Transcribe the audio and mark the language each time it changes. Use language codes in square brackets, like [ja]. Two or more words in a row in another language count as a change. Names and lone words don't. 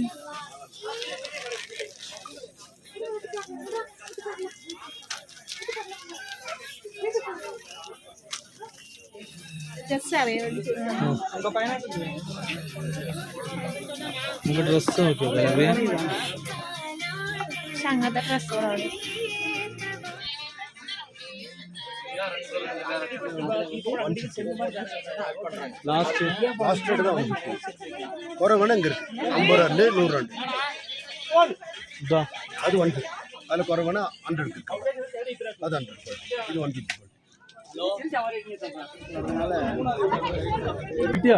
[ml] ജസ്റ്റ് അറിയാൻ വേണ്ടി നമുക്ക് ഡ്രസ്സ് നോക്കിയോ? പക്ഷെ അങ്ങനത്തെ ഡ്രസ്സുകളാണ്. [ta] குறைவான இங்கே இருக்கு 50 ரூபா 100 ரூபா அது 150. அதில் குறைவான 100 இருக்கு. அது 100 இது 150. [ml] കിട്ടിയോ?